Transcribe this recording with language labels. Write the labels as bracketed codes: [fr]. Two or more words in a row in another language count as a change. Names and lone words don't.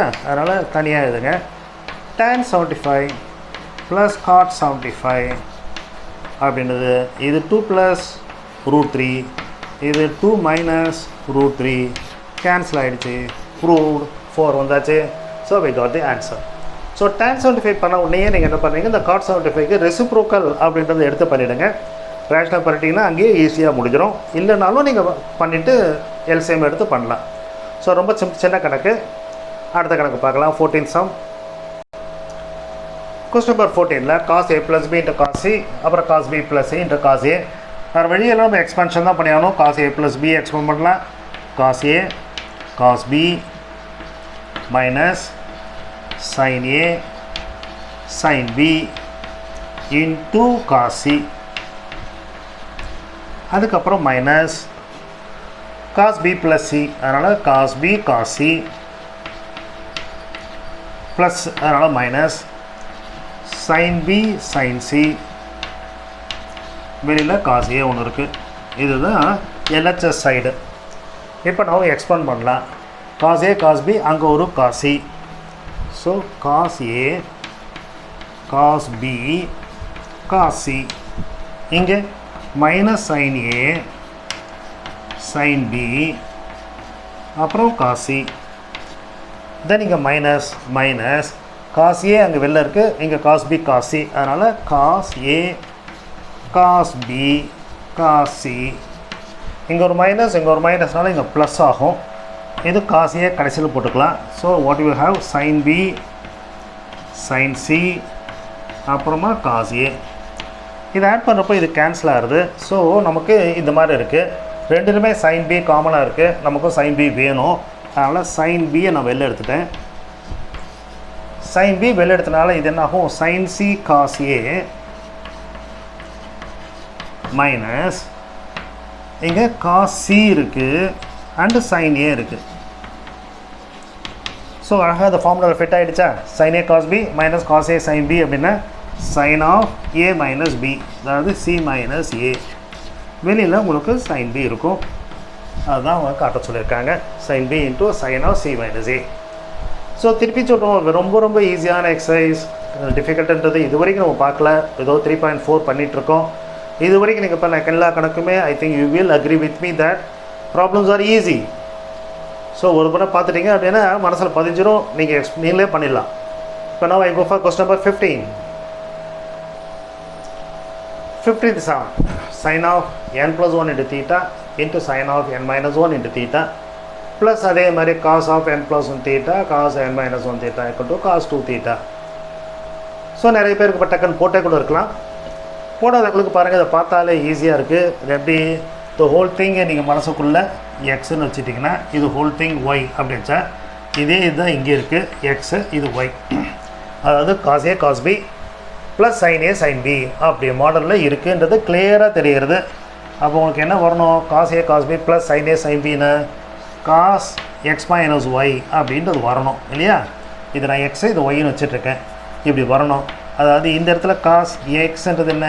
[ta] அதனால் தனியாக எழுதுங்க. tan 75 + cot 75 அப்படின்றது இது 2 + √3 இது 2 - √3 கேன்சல் ஆகிடுச்சு. ப்ரூவ்ட் 4 வந்தாச்சு. ஸோ [en] we got the answer. [ta] ஸோ tan 75 பண்ண உடனே நீங்கள் என்ன பண்ணுறீங்க? இந்த cot 75க்கு ரெசிப்ரோக்கல் அப்படின்றத எடுத்து பண்ணிவிடுங்க. ரேஷனல் பண்ணிட்டீங்கன்னா அங்கேயே ஈஸியாக முடிஞ்சிடும். இல்லைனாலும் நீங்கள் பண்ணிவிட்டு எல்சிஎம் எடுத்து பண்ணலாம். ஸோ ரொம்ப சின்ன கணக்கு. அடுத்த கணக்கு பார்க்கலாம். 14th sum. கொஸ்டின் நம்பர் 14ல் cos a + b × cos c அப்புறம் cos b + c × cos a. வேறு வழியெல்லாம் நம்ம எக்ஸ்பென்ஷன் தான் பண்ணியாகணும். cos a + b எக்ஸ்பெண்ட் பண்ணலாம். [en] cos a cos b minus sin a sin b into cos c. [ta] அதுக்கப்புறம் மைனஸ் cos b + c. அதனால் cos b cos c ப்ளஸ் அதனால் மைனஸ் sin b sin c. வெளியில் cos a ஒன்று இருக்குது. இதுதான் [en] LHS side. [ta] இப்போ நான் எக்ஸ்பெண்ட் பண்ணலாம். cos a cos b அங்கே ஒரு cos c. ஸோ cos a cos b cos c. இங்கே மைனஸ் sin a sin b அப்புறம் cos c. தென் இங்கே மைனஸ் cos a அங்கே வெளில இருக்குது. இங்கே cos b cos c. அதனால் cos a cos b cos c. இங்கே ஒரு மைனஸ் இங்கே ஒரு மைனஸ்னால இங்கே ப்ளஸ் ஆகும். இது cos a கடைசியில் போட்டுக்கலாம். ஸோ [en] what you have? [ta] sin b sin c அப்புறமா cos a. இது ஆட் பண்ணுறப்போ இது கேன்சல் ஆகுது. ஸோ நமக்கு இந்த மாதிரி இருக்குது. ரெண்டுமே sin b காமனாக இருக்குது. நமக்கும் sin b வேணும். அதனால் sin b நான் வெளில எடுத்துட்டேன். sin b வெளில எடுத்தனால இது என்ன ஆகும்? sin c cos a மைனஸ் இங்கே cos c இருக்குது அண்டு sin a இருக்குது. ஸோ அழகாக அந்த ஃபார்முலா ஃபிட் ஆகிடுச்சா? [en] sin a cos b மைனஸ் cos a sin b [ta] அப்படின்னா [en] sin of a minus b, [ta] அதாவது c மைனஸ் a. வெளியில் உங்களுக்கு sin b இருக்கும். அதுதான் அவங்க காட்ட சொல்லியிருக்காங்க. [en] sin b into sin of c minus a. [ta] ஸோ திருப்பி சொல்கிறோம், ரொம்ப ஈஸியான எக்ஸசைஸ். டிஃபிகல்ட்டுன்றது இது வரைக்கும் நம்ம பார்க்கல. ஏதோ 3.4 பண்ணிகிட்ருக்கோம். இது வரைக்கும் நீங்கள் பண்ண எல்லா கணக்குமே [en] I think you will agree with me that problems are easy. [ta] ஸோ ஒரு முறை பார்த்துட்டிங்க அப்படின்னா மனசில் பதிஞ்சிடும். நீங்களே பண்ணிடலாம். இப்போ நான் [en] I go for question number 15th sum. sin of n + 1 into theta into sin of n minus 1 into theta plus [ta] அதே மாதிரி [en] cos of n plus 1 theta cos n minus 1 theta equal to cos 2 theta. [ta] ஸோ நிறைய பேருக்கு இப்போ டக்குன்னு போட்டே கூட இருக்கலாம். போடாதவங்களுக்கு பாருங்கள், இதை பார்த்தாலே ஈஸியாக இருக்குது. இது எப்படி [en] the whole thing [ta] நீங்கள் மனசுக்குள்ளே எக்ஸ்ன்னு வச்சுட்டிங்கன்னா இது [en] whole thing [ta] ஒய் அப்படின்னு வச்சா இதே இதுதான் இங்கே இருக்குது எக்ஸு, இது ஒய். அதாவது [en] cos a cos b plus sin a sin b [ta] அப்படி மாடலில் இருக்குன்றது கிளியராக தெரிகிறது. அப்போ உங்களுக்கு என்ன வரணும்? [en] cos A cos B plus sine A sine B cos X minus Y [ta] அப்படின்றது வரணும் இல்லையா? இது நான் எக்ஸு இது ஒய்ன்னு வச்சுட்ருக்கேன். இப்படி வரணும். அதாவது இந்த இடத்துல காஸ் எக்ஸ்ன்றது என்ன?